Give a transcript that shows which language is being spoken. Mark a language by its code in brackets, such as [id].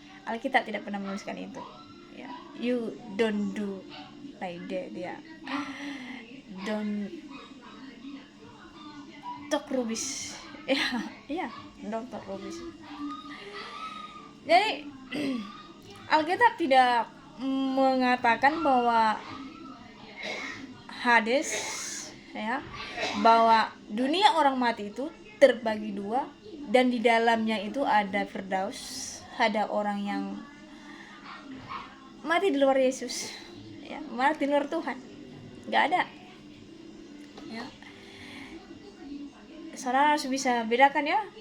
[id] Alkitab tidak pernah menuliskan itu ya. [en] You don't do like that ya. Don't talk rubbish ya, don't talk rubbish. [id] Jadi Alkitab tidak mengatakan bahwa Hades ya, bahwa dunia orang mati itu terbagi dua dan di dalamnya itu ada Firdaus, ada orang yang mati di luar Yesus ya, mati di luar Tuhan, nggak ada ya. Saudara harus bisa bedakan ya.